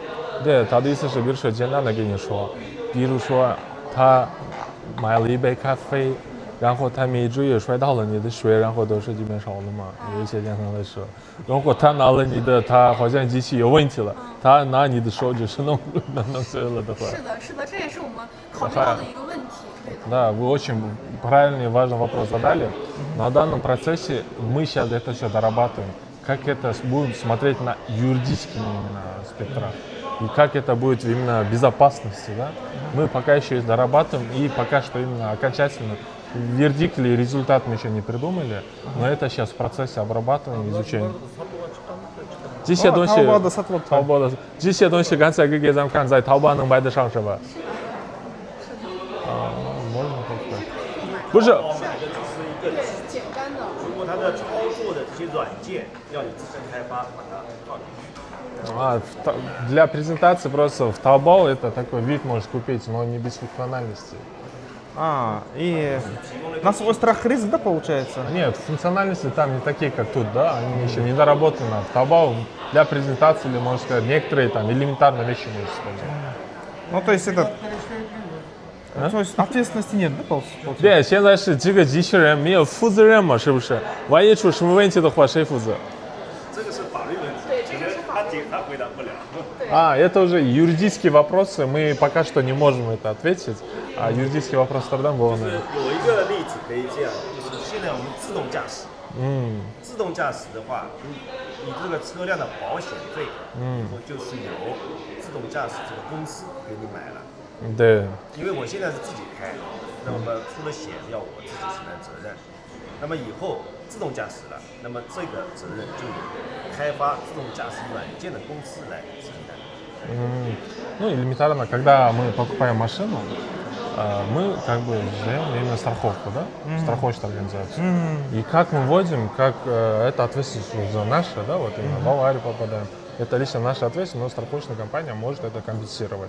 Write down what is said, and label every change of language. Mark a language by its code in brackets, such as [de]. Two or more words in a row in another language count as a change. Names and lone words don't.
[zh] 对，他的意思是，比如说简单的跟你说，比如说他买了一杯咖啡，然后他没注意摔到了你的水，然后都是这边烧了嘛，有一些简单的事。如果他拿了你的，他好像机器有问题了，他拿你的手就是弄碎了的话。是的，这也是我们考虑到的一个问题。 [ru] Да, вы очень правильный и важный вопрос задали. На данном процессе мы сейчас это все дорабатываем. Как это будем смотреть на юридическом спектре. И как это будет именно безопасности, да? Мы пока еще дорабатываем, и пока что именно окончательно вердикт или результат мы еще не придумали, но это сейчас в процессе обрабатывания, изучения. [zh] 这些东西，这些东西刚才给咱们看，在淘宝能买得上是吧？ [ru] можно как-то。 [zh] 不是。简单的。如果它的操作的这些软件要你自身开发，把它放进去。 [ru] Для презентации просто в Taobao это такой вид можешь купить, но не без функциональности. И на свой страх и риск, да, получается? Нет, функциональности там не такие, как тут, да, они еще не доработаны. В Taobao для презентации, или, можно сказать, некоторые там элементарные вещи можно использовать. Ну, то есть это... То есть ответственности нет, да, получается? [zh] 对，现在是这个机器人没有负责任嘛，是不是？万一出什么问题的话，谁负责？这个是法律问题，对，这个是法律。他回答不了。 Это уже юридические вопросы, мы пока что не можем это ответить. А юридический вопрос тогда был. 有一个例子可以这样，就是现在我们自动驾驶。自动驾驶的话，你这个车辆的保险费，以后就是由自动驾驶这个公司给你买了。对。因为我现在是自己开，那么出了险要我自己承担责任。那么以后自动驾驶了，那么这个责任就由开发自动驾驶软件的公司来承担。 [ru] Ну, элементарно, когда мы покупаем машину, мы как бы сдаем именно страховку, да? Страховочную организацию. И как мы вводим, как это ответственность за наше, да, вот именно в аварию попадаем. это лично наша ответственность, но страховочная компания может это компенсировать.